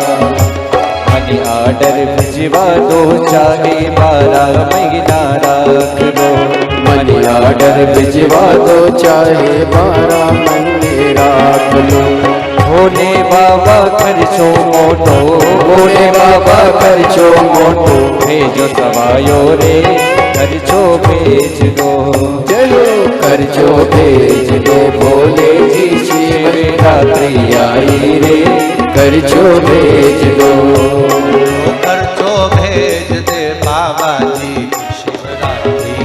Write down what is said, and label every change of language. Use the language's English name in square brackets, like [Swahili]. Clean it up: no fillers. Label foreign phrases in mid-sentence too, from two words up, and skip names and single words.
[English] money order [Rajasthani] भिजवा दो चाहे 12 महीना राख लो। [English] money order [Rajasthani] भिजवा दो चाहे 12 महीने राख लो। भोले बाबा खर्चो मोटो भोले बाबा खर्चो मोटो भेजो सवायो रे खर्चो भेज दो। चलो खर्चो भेज दो भोले जी शिवरात्रि आई रे खर्चो भेज दो। खर्चो भेज दे बाबा जी शिवरात्रि